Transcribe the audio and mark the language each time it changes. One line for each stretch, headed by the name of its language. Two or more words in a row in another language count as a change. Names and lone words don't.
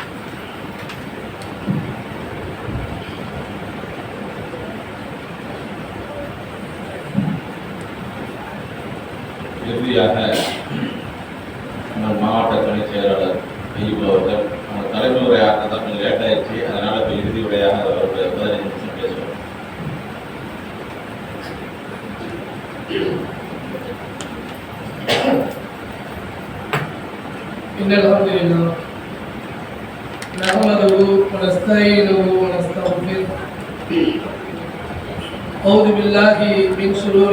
Tamil: இறுதியாக நம்ம மாவட்ட துணை செயலாளர் ஐயூப் அவர்கள், நம்ம தலைமை உரையாற்ற தான் கொஞ்சம் லேட் ஆயிடுச்சு, அதனால இப்போ இறுதி உரையாக முறையாக அவருடைய 15 நிமிஷம் பேசுவார்.
Arabic: إن الحمد لله نحمده ونستعينه ونستغفره أعوذ بالله من شرور